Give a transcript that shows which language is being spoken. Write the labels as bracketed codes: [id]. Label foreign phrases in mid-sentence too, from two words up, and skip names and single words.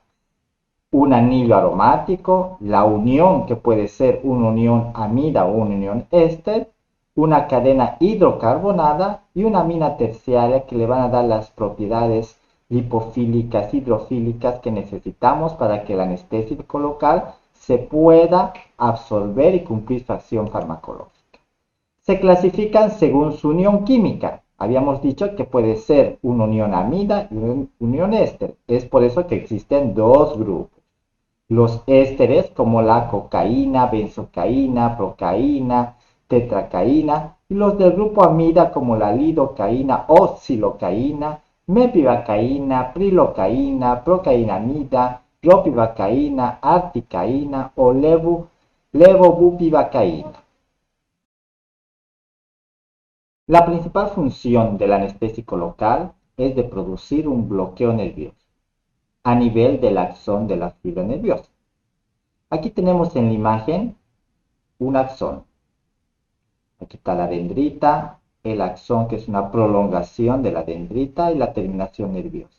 [es] Un anillo aromático, la unión que puede ser una unión amida o una unión éster, una cadena hidrocarbonada y una amina terciaria que le van a dar las propiedades lipofílicas, hidrofílicas que necesitamos para que el anestésico local se pueda absorber y cumplir su acción farmacológica. Se clasifican según su unión química. Habíamos dicho que puede ser una unión amida y una unión éster. Es por eso que existen dos grupos. Los ésteres como la cocaína, benzocaína, procaína, tetracaína, y los del grupo amida como la lidocaína o xilocaína, mepivacaína, prilocaína, procainamida, ropivacaína, articaína o levobupivacaína. La principal función del anestésico local es de producir un bloqueo nervioso a nivel del axón de la fibra nerviosa. Aquí tenemos en la imagen un axón. Aquí está la dendrita, el axón que es una prolongación de la dendrita y la terminación nerviosa.